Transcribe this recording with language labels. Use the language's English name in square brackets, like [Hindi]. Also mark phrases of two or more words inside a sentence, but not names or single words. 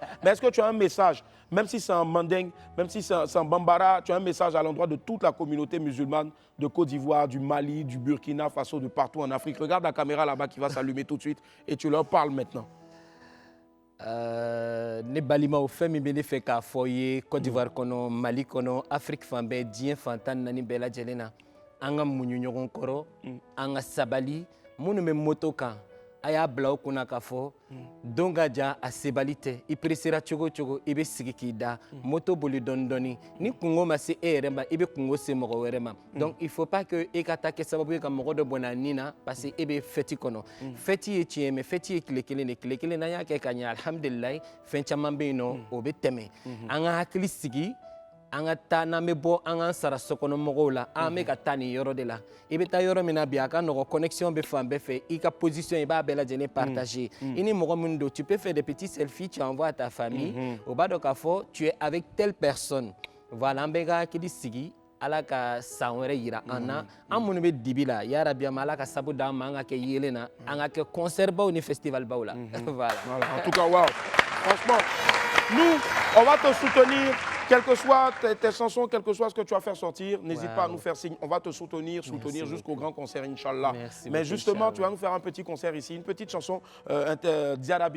[French] Mais est-ce que tu as un message, même si c'est en mandingue, même si c'est en bambara, tu as un message à l'endroit de toute la communauté musulmane de Côte d'Ivoire, du Mali, du Burkina Faso, de partout en Afrique. Regarde la caméra là-bas qui va s'allumer tout de suite et tu leur parles maintenant. [Bambara] Ne balima o fɛn min bɛ ne fɛ k'a fɔ ye Côte d'Ivoire kɔnɔ, Mali kɔnɔ, Afrique fan bɛɛ, diɲɛ fan tan naani bɛɛ lajɛlen na, an ka muɲu ɲɔgɔn kɔrɔ, an ka sabali, minnu bɛ moto kan, a y'a bila o kunna k'a fɔ don ka jan a sebali tɛ, i peresera cogo o cogo i bɛ sigi k'i da, moto boli dɔɔni dɔɔni, ni kungo ma se e yɛrɛ ma, i bɛ kungo se mɔgɔ wɛrɛ ma. [French] Donc il faut pas que [Bambara] e ka taa kɛ sababu ye ka mɔgɔ dɔ bɔnna nin na [French] parce que [Bambara] e bɛ fête kɔnɔ. Fête ye tiɲɛ mais fête ye tile kelen de, tile kelen n'an y'a kɛ ka ɲɛ alhamdulilayi, fɛn caman bɛ yen nɔ o bɛ tɛmɛ. An ka hakili sigi. An ka taa n'an bɛ bɔ an k'an sara sokɔnɔmɔgɔw la, an bɛ ka taa nin yɔrɔ de la. I bɛ taa yɔrɔ min na bi a ka nɔgɔ, connexion bɛ fan bɛɛ fɛ, i ka position i b'a bɛɛ lajɛlen partager. I ni mɔgɔ minnu don, [French] tu peux faire des petits selfies, tu envoies à ta famille. [Bambara] O b'a dɔn k'a fɔ [French] tu es avec telle personne. [Bambara] Voilà, an bɛ ka hakili sigi. Ala ka san wɛrɛ yira an na, an minnu bɛ dibi la, yarabi an ma Ala ka sabu d'an ma, an ka kɛ yelen na, an ka kɛ concert baw ni festival baw la. [French] Voilà. En tout cas, waouh. Franchement, nous, on va te soutenir. Quelles que soient tes chansons, quel que soit ce que tu vas faire sortir, n'hésite pas à nous faire signe. On va te soutenir jusqu'au grand concert, Inch'Allah. Mais justement, tu vas nous faire un petit concert ici, une petite chanson, Diarabi.